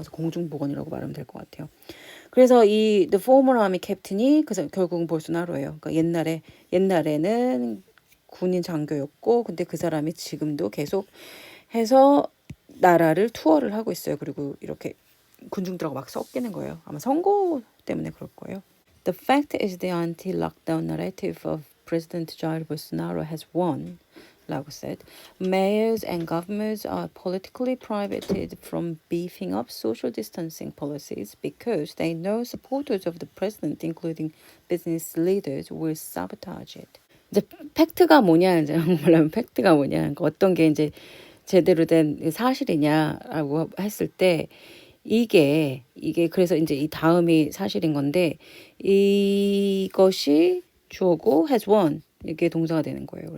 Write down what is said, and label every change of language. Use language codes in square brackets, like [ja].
[ko] 그래서 공중보건이라고 말하면 될 것 같아요. 그래서 이 [en] the former army captain [ko] 이 그래서 결국은 볼소나로예요. 그러니까 옛날에는 군인 장교였고 근데 그 사람이 지금도 계속 해서 나라를 투어를 하고 있어요. 그리고 이렇게 군중들하고 막 섞이는 거예요. 아마 선거 때문에 그럴 거예요. [en] The fact is the anti-lockdown narrative of President Jair Bolsonaro has won, [ko] 라고 [en] said. Mayors and governors are politically prohibited from beefing up social distancing policies because they know supporters of the president, including business leaders, will sabotage it. [ko] 이제 팩트가 뭐냐, 이제 한국말로 팩트가 뭐냐, 그러니까 어떤 게 이제 제대로 된 사실이냐라고 했을 때 이게 그래서 이제 이 다음이 사실인 건데 이것이 주어고 [en] has won [ko] 이게 동사가 되는 거예요.